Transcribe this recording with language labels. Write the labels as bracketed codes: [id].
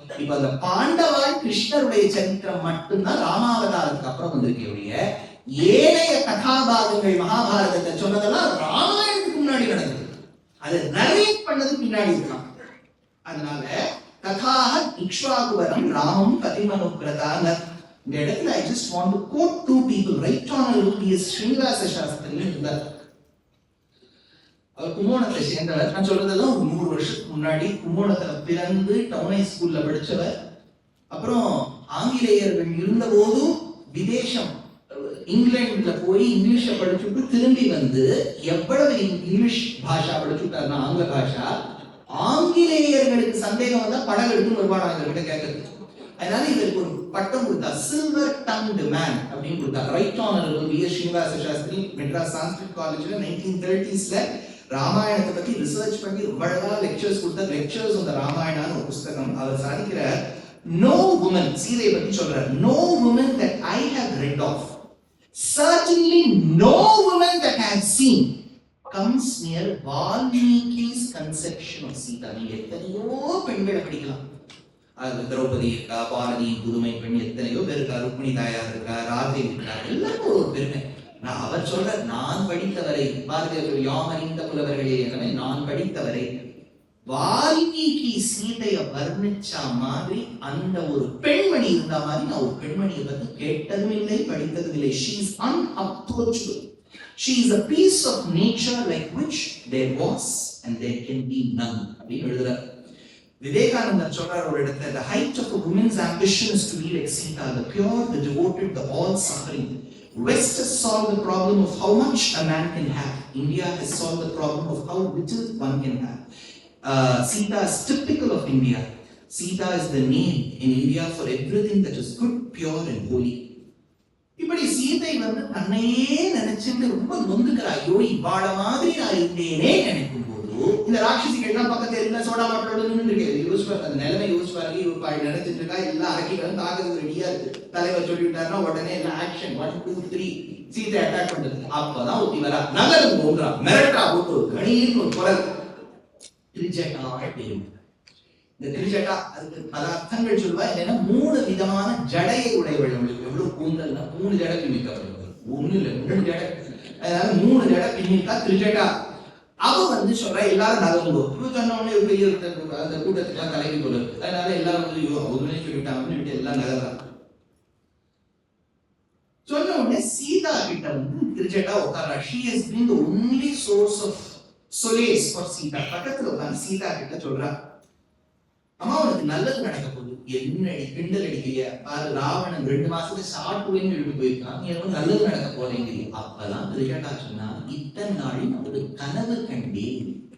[ta] இப்ப அந்த பாண்டவாய் கிருஷ்ணருடைய சரித்திரம் மட்டும்தான் ராமாவதாரத்துக்கு அப்புறம் வந்திருக்கக்கூடிய, ஏனைய கதாபாகங்கள் மகாபாரதத்தை சொன்னதெல்லாம் ராமாயணத்துக்கு முன்னாடி நடந்தது. அதை நரேட் பண்ணது பின்னாடி இருக்கான். அதனால கதாக இக்ஷ்வாகுவரம் ராமம் பதிமனுக்ரதாங்க. இந்த இடத்துல [en] I just want to quote two people. Right Honorable P.S. [ta] Srinivasa Shastri இருந்தார். அவர் கும்போணத்தை சேர்ந்தவர். நான் சொல்றதெல்லாம் ஒரு 100 வருஷத்துக்கு முன்னாடி கும்போணத்துல பிறந்து டவுன் ஹை ஸ்கூல்ல படிச்சவர். அப்புறம் ஆங்கிலேயர்கள் இருந்த போதும் விதேசம் இங்கிலாந்துல போய் இங்கிலீஷ படிச்சுட்டு திரும்பி வந்து எவ்வளவு இங்கிலீஷ் பாஷா படிச்சுட்டாருன்னா ஆங்கில பாஷா, ஆங்கிலேயர்களுக்கு சந்தேகம் வந்தா படம் எடுத்து வருவாங்க கிட்ட கேட்கறது. அதனால இவருக்கு ஒரு பட்டம் கொடுத்தா, சில்வர் டங்க்டு மேன் அப்படின்னு கொடுத்தா. Right honourable V.S. Srinivasa Shastri Madras Sanskrit காலேஜ்ல 1930s ராமாயணத்தை பத்தி ரிசர்ச் பண்ணி ரொம்ப அழகா லெக்சர்ஸ் கொடுத்த லெக்சர்ஸ் அந்த ராமாயணான்னு ஒரு புஸ்தகம். அவர் சாதிக்கிற [en] no woman, [ta] சீதையை பத்தி சொல்றார், [en] no woman that I have read of, certainly no woman that I have seen comes near Valmiki's conception of Sita. [ta] நீங்க எத்தனையோ பெண்களை படிக்கலாம். அது திரௌபதி இருக்கா, பாரதி புதுமை பெண் எத்தனையோ பேர் இருக்கா, ருக்மிணி தாயார் இருக்கா, ராதை இருக்கா, எல்லாரும் ஒரு பெருமை. நான் அவர் சொல்ற, நான் படித்தவரை, பாரதியார் யாமறிந்த புலவர்களே எனவே நான் படித்தவரை, வால்மீகி சீதைய வர்ணிச்சா மாதிரி அந்த ஒரு பெண்மணி இருந்த மாதிரி நான் ஒரு பெண்மணியை பத்தி கேட்டதும் இல்லை, படித்ததும் இல்லை. [en] She is unapproachable. She is a piece of nature like which there was and there can be none. [ta] அப்படின்னு எழுதுறார். விவேகானந்தர் சொல்றார் ஒரு இடத்துல, [en] the height of a woman's ambition is to be like Sita, the pure, the devoted, the all-suffering. West has solved the problem of how much a man can have. India has solved the problem of how little one can have. Sita is typical of India. Sita is the name in India for everything that is good, pure and holy. [ta] இப்படி சீதை வந்து தன்னையே நினைச்சுட்டு ரொம்ப நொந்துக்கிறா. ஐயோ, இவாள மாதிரி நான் இருந்தேனே நினைக்கும் போது இந்த ராட்சசிகள் எல்லாம் பக்கத்துல இருந்தா சோடா மாட்டோட நின்று யோசிச்சு பாருங்க, அந்த நிலைமை யோசிச்சு பாருங்க. இவள் நினைச்சிட்டு இருக்கா, எல்லாம் அரக்கிகளும் தாக்குறது ரெடியா இருக்கு. தலைவர் சொல்லிவிட்டாருன்னா உடனே எல்லாம் ஆக்ஷன் 1 2 3 சீதை அட்டாக் பண்றது. அப்பதான் ஒத்தி வரா, நகருக்கு போன்றா, மிரட்டா போட்டு கணீர்னு ஒரு குரல். திரிஜட்டா பேரு. இந்த திரிஜட்டா அதுக்கு பல அர்த்தங்கள் சொல்வா. என்னன்னா 3 விதமான ஜடையை உடையவள். நம்மளுக்கு எவ்வளவு கூந்தல்னா 3 ஜடை பின்னிக்கப்படுவது, 1 இல்ல 3 ஜடை. அதனால 3 ஜடை பின்னிக்கா திரிஜட்டா. அவ வந்து சொல்றா, எல்லாரும் நகருங்கோ. சொன்ன உடனே பெரிய அந்த கூட்டத்துக்கு தலைவி போல இருக்கு. அதனால எல்லாரும் வந்து ஒருவனே சொல்லிவிட்டாங்கன்னு எல்லாம் நகர்றாங்க. சொன்ன உடனே சீதா கிட்ட வந்து Trijata உட்காரா. [en] She has been the only source of solace for Sita. [ta] பக்கத்துல உட்கார்ந்து சீதா கிட்ட சொல்றா, அம்மா உனக்கு நல்லது நடக்க போகுது. என்னடி கிண்டல் அடிக்கிறிய பாரு, ராவணன் 2 மாசத்துக்கு சாப்பிடுவேன்னு எழுதி போயிருக்கான், நீ என்ன நல்லது நடக்க போறேங்கிறீ. அப்பதான் திரிஜட்டா சொன்னா, இத்தனை நாள் நான் ஒரு கனவு கண்டேன்.